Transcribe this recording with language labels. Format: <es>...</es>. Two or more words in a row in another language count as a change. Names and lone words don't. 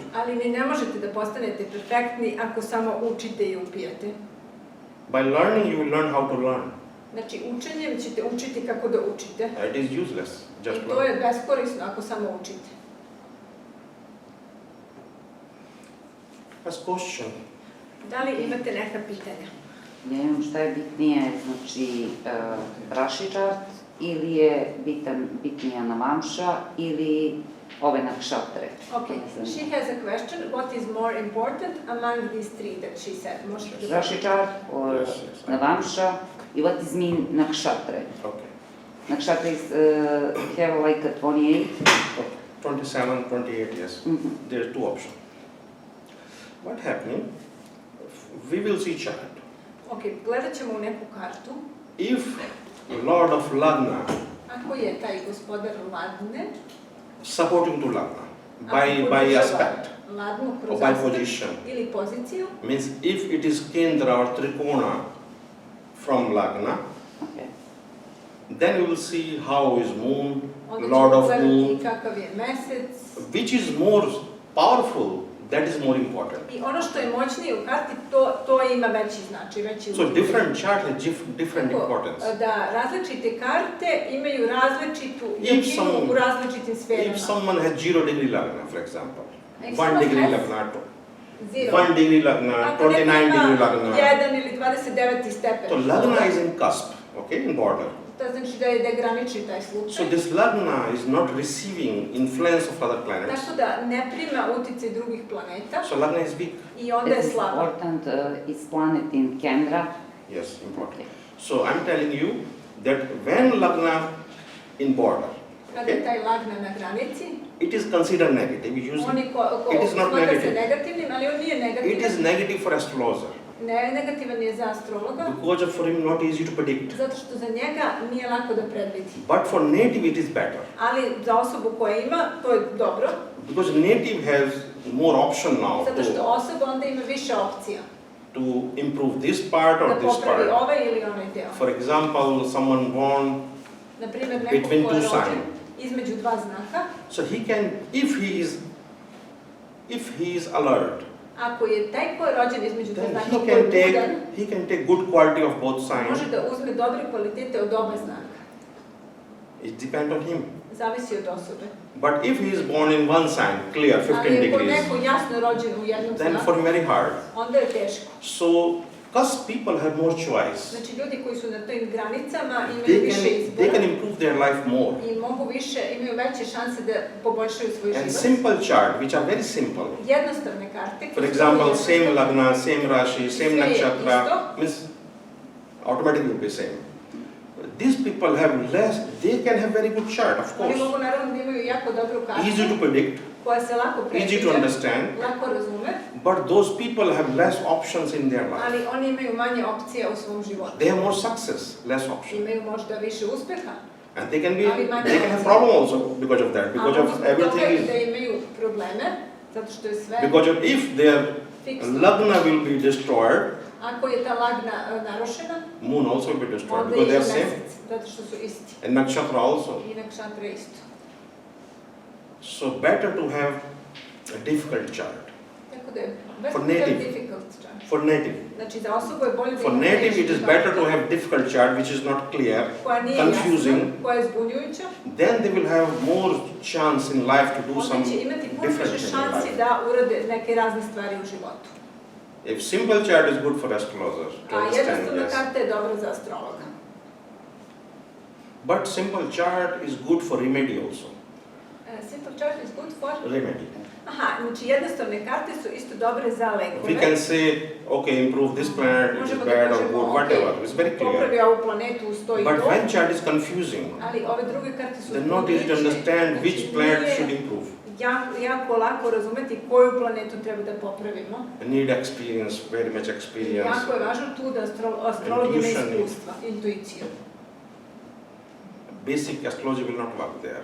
<sr>ali ni ne možete da postanete perfektni ako samo učite i upijate.</sr> <en>By learning, you will learn how to learn.</en> <sr>Znači, učenjem ćete učiti kako da učite.</sr> <en>It is useless. Just</en> <sr>I to je</sr> <en>learn.</en> <sr>beskorisno ako samo učite.</sr> <en>First question.</en> <sr>Da li imate neka pitanja? Ne znam šta je bitnije, znači Rashi chart ili je bitnija Navamša ili ove nakšatre.</sr> <en>Okay, she has a question. What is more important among these three that she said?</en> <sr>Možete da</sr> <en>Rashi chart or Yes, yes. Navamša i what is mean nakšatre? Okay. Nakšatre is have like a 28. Okay. 27, 28, yes. Mhm. There are two options. What happening? We will see chart.</en> <sr>Ok, gledat ćemo u neku kartu.</sr> <en>If Lord of Lagna</en> <sr>Ako je taj gospodar Ladne,</sr> <en>supporting to Lagna</en> <sr>ako</sr> <en>by</en> <sr>podržava</sr> <en>aspect</en> <sr>Ladnu</sr> <en>or</en> <sr>kroz</sr> <en>by</en> <sr>aspekt</sr> <en>position,</en> <sr>ili poziciju,</sr> <en>means if it is Kendra or Trikona from Lagna, Okay. then we will see how is moon,</en> <sr>onda</sr> <en>Lord</en> <sr>ćemo</sr> <en>of</en> <sr>gledati</sr> <en>moon,</en> <sr>kakav je mesec.</sr> <en>which is more powerful, that is more important.</en> <sr>I ono što je moćnije u karti, to ima veći značaj, veći</sr> <en>So</en> <sr>utjecaj.</sr> <en>different chart has different</en> <sr>Tako,</sr> <en>importance.</en> <sr>da različite karte imaju različitu</sr> <en>If</en> <sr>jačinu</sr> <en>some-</en> <sr>u različitim</sr> <en>If</en> <sr>sferama.</sr> <en>someone has 0 degree Lagna, for example, If 1 someone degree has Lagna, zero. 1 degree Lagna,</en> <sr>Ako neko</sr> <en>29 degree</en> <sr>ima</sr> <en>Lagna.</en> <sr>1 ili 29. stepen.</sr> <en>So Lagna is in cusp, okay, in border.</en> <sr>To znači da je granični taj slučaj.</sr> <en>So this Lagna is not receiving influence of other planets.</en> <sr>Tako da ne prima utjecaj drugih planeta</sr> <en>So Lagna is weak.</en> <sr>i onda je</sr> <en>It is</en> <sr>slaba.</sr> <en>important is planet in Kendra. Yes, important. Okay. So I'm telling you that when Lagna in border,</en> <sr>Kada je taj Lagna na granici,</sr> <en>it is considered negative. Usually, it is not</en> <sr>smatra se</sr> <en>negative.</en> <sr>negativnim, ali on nije</sr> <en>It</en> <sr>negativan.</sr> <en>is negative for astrologer</en> <sr>Negativan je za astrologa,</sr> <en>because of for him not easy to predict.</en> <sr>zato što za njega nije lako da predvidi.</sr> <en>But for native it is better</en> <sr>Ali za osobu koja ima, to je dobro,</sr> <en>because native has more option now</en> <sr>zato što to, osoba onda ima više opcija</sr> <en>to improve this part or</en> <sr>da</sr> <en>this</en> <sr>popravi</sr> <en>part.</en> <sr>ovaj ili onaj deo.</sr> <en>For example, someone born,</en> <sr>Naprimjer, neko</sr> <en>Between</en> <sr>ko je</sr> <en>two</en> <sr>rođen između dva znaka,</sr> <en>so he can, if he is alert,</en> <sr>Ako je taj ko je rođen između</sr> <en>then</en> <sr>znaka koji je budan,</sr> <en>he can take good quality of both signs.</en> <sr>može da uzme dobre kvalitete od oba znaka.</sr> <en>It depends on him.</en> <sr>Zavisi od osobe.</sr> <en>But if he is born in one sign, clear, 15</en> <sr>Ali ako</sr> <en>degrees,</en> <sr>neko jasno rođen u jednom</sr> <en>then</en> <sr>znaku,</sr> <en>for him very hard.</en> <sr>onda je teško.</sr> <en>So, because people have more choice,</en> <sr>Znači ljudi koji su na tim granicama imaju više</sr> <en>they</en> <sr>izbora</sr> <en>can improve their life more.</en> <sr>i imaju veće šanse da poboljšaju svoj</sr> <en>And</en> <sr>život.</sr> <en>simple chart, which are very simple.</en> <sr>Jednostavne karte.</sr> <en>For</en> <sr>koje su</sr> <en>example,</en> <sr>vrlo</sr> <en>same</en> <sr>jednostavne.</sr> <en>lagna, same rashi, same</en> <sr>Sve je</sr> <en>nakshatra,</en> <sr>isto.</sr> <en>means automatically will be same. These people have less, they can have very good chart, of</en> <sr>Oni</sr> <en>course.</en> <sr>mogu naravno da imaju jako dobru kartu,</sr> <en>Easy to predict,</en> <sr>koja se lako</sr> <en>easy to</en> <sr>predviđa,</sr> <en>understand,</en> <sr>lako razume,</sr> <en>but those people have less options in their life.</en> <sr>ali oni imaju manje opcija u svom životu.</sr> <en>They have more success, less options.</en> <sr>Imaju možda više uspeha,</sr> <en>And they can</en> <sr>ali manje</sr> <en>they can have</en> <sr>opcija.</sr> <en>problem also because of that,</en> <sr>A</sr> <en>because</en> <sr>mogu</sr> <en>of</en> <sr>zbog toga</sr> <en>everything</en> <sr>i da</sr> <en>is,</en> <sr>imaju probleme, zato što je sve</sr> <en>because of if their</en> <sr>fiksno.</sr> <en>lagna will be destroyed,</en> <sr>Ako je ta lagna narušena,</sr> <en>moon also will be destroyed</en> <sr>onda</sr> <en>because</en> <sr>je</sr> <en>they</en> <sr>i</sr> <en>are same.</en> <sr>mesec, zato što su isti.</sr> <en>And nakshatra also.</en> <sr>I nakshatra isto.</sr> <en>So better to have a difficult chart.</en> <sr>Tako da je</sr> <en>For very native. difficult chart. For native.</en> <sr>Znači za osobu je bolje da</sr> <en>For</en> <sr>ima</sr> <en>native</en> <sr>teški</sr> <en>it is</en> <sr>chart,</sr> <en>better to have difficult chart which is not clear,</en> <sr>koja nije</sr> <en>confusing.</en> <sr>jasna, koja je zbunjujuća.</sr> <en>Then they will have more chance in life to do some</en> <sr>Onda će imati puno</sr> <en>different</en> <sr>više</sr> <en>things in</en> <sr>šansi</sr> <en>life.</en> <sr>da urade neke razne stvari u životu.</sr> <en>If simple chart is good for astrologer to</en> <sr>A</sr> <en>understand,</en> <sr>jednostavna</sr> <en>yes.</en> <sr>karta je dobra za astrologa.</sr> <en>But simple chart is good for remedy also. Simple chart is good for... Remedy.</en> <sr>Aha, znači jednostavne karte su isto dobre za lekove.</sr> <en>We can say, okay, improve this planet, it is</en> <sr>Možemo da</sr> <en>bad or</en> <sr>kažemo,</sr> <en>good,</en> <sr>ok,</sr> <en>whatever. It's very clear.</en> <sr>popravi ovu planetu, stoji</sr> <en>But</en> <sr>to.</sr> <en>when chart is confusing,</en> <sr>Ali ove druge karte su</sr> <en>then not easy to understand which planet should improve.</en> <sr>Jako lako razumeti koju planetu treba da popravimo.</sr> <en>Need experience, very much experience.</en> <sr>Jako je važno tu da astrolog ima</sr> <en>Intuition.</en> <sr>iskustva, intuiciju.</sr> <en>Basic astrology will not work there.</en>